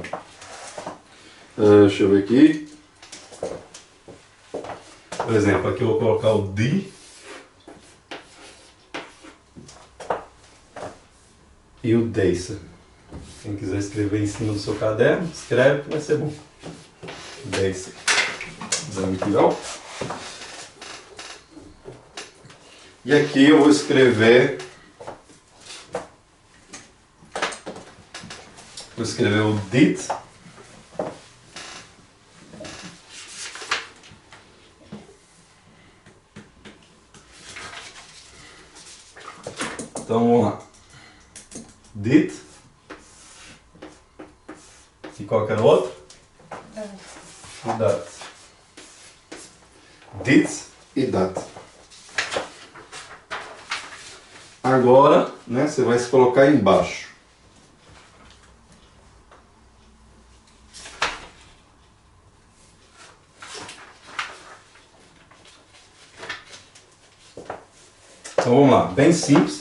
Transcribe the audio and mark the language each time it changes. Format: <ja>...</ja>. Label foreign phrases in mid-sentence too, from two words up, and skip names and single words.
<pt>Deixa eu ver aqui. Por exemplo, aqui eu vou colocar o de e o deze. Quem quiser escrever em cima do seu caderno, escreve que vai ser bom.</pt> <nl>Deze. Dankjewel.</nl> <pt>E aqui eu vou escrever o dit. Então vamos lá. Dit. E qual que era o outro?</pt> <nl>Dat. Dit e dat.</nl> <pt>Agora, né, você vai se colocar embaixo. Então vamos lá, bem simples.</pt>